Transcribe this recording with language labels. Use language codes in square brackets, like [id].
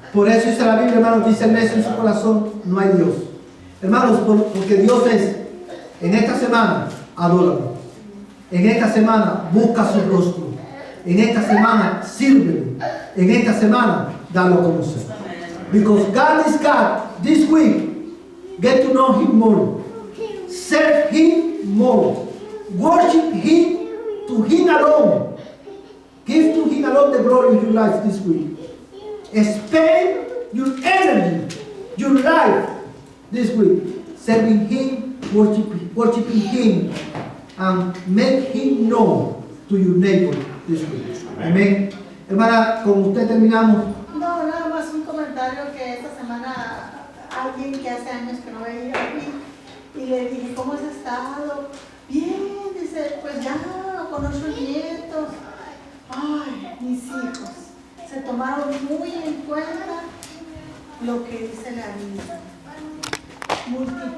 [es] Por eso dice la Biblia, hermanos, dice necio en su corazón, no hay Dios. Hermanos, porque Dios es, en esta semana, adóralo. En esta semana, busca su rostro. En esta semana, sírvelo. En esta semana, dalo a conocer. [en] Because God is God. This week, get to know Him more. Serve Him more. Worship Him to Him alone. Give to Him alone the glory of your life this week. Spend your energy, your life this week, serving Him, worshiping Him, and make Him known to your neighbor this week. [es] Amén. Hermana, con usted terminamos. No, nada más un comentario que esta semana alguien que hace años que no veía y le dije, ¿cómo has estado? Bien, dice, pues ya, con 8 nietos. Ay, mis hijos se tomaron muy en cuenta lo que dice la Biblia.